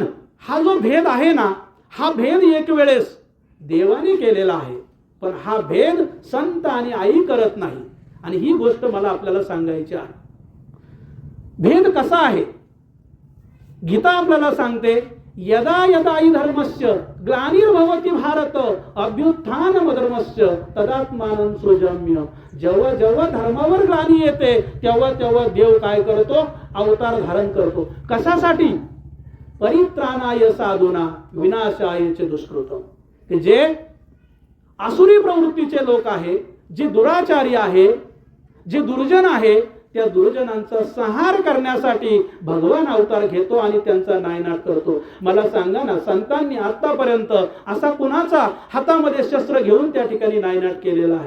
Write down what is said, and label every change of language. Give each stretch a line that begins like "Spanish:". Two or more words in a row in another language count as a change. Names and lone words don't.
Marathi: हा जो भेद आहे ना, हा भेद एक वेळेस देवाने केलेला आहे, पण हा भेद संत आणि आई करत नाही. आणि ही गोष्ट मला आपल्याला सांगायची आहे. भेद कसा आहे? गीता आपल्याला सांगते,
Sanskrit: यदा यदा हि धर्मस्य ग्लानिर्भवति भारत अभ्युत्थानम धर्मस्य तदात्मानं सृजाम्य.
Marathi: जेव्हा जेव्हा धर्मावर ग्लानी येते, तेव्हा तेव्हा देव काय करतो? अवतार धारण करतो. कशासाठी?
Sanskrit: परित्राणाय साधूना विनाशाय च दुष्कृतम.
Marathi: की जे आसुरी प्रवृत्तीचे लोक आहे, जे दुराचारी आहे, जे दुर्जन आहे, त्या दुर्जनांचा संहार करण्यासाठी भगवान अवतार घेतो आणि त्यांचा नायनाट करतो. मला सांगा ना, संतांनी आतापर्यंत असा कुणाचा हातामध्ये शस्त्र घेऊन त्या ठिकाणी नायनाट केलेला आहे?